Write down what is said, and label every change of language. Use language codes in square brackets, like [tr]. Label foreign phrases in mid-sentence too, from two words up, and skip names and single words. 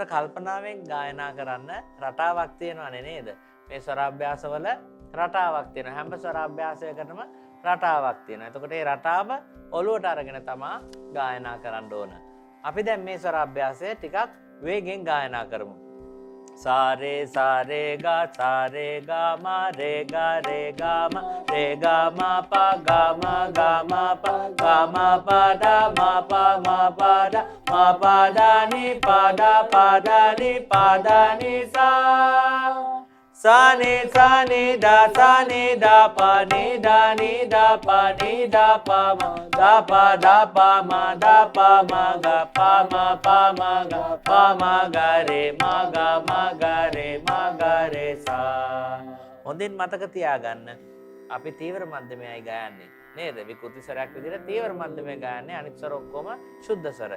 [si] කල්පනාවෙන් ගායනා කරන්න රටාවක් තියෙනවනේ නේද? මේ ස්වරාභ්‍යාසවල රටාවක් තියෙනවා. හැම ස්වරාභ්‍යාසයකටම රටාවක් තියෙනවා. එතකොට මේ රටාව ඔළුවට අරගෙන තමා ගායනා කරන්න ඕන. අපි දැන් මේ ස්වරාභ්‍යාසය ටිකක් වේගෙන් ගායනා කරමු. सारे सारे गा मा रे गा मा रे गा मा पा da ni pa da ni sa ni da pa ni da pa ma ga pa ma ga re ma ga re sa. හොඳින් මතක තියාගන්න අපි තීව්‍ර මධ්‍යමයයි ගයන්නේ නේද? විකෘති ස්වරයක් විදිහට තීව්‍ර මධ්‍යමය ගයන්නේ අනිත් ස්වර ඔක්කොම සුද්ධ ස්වර.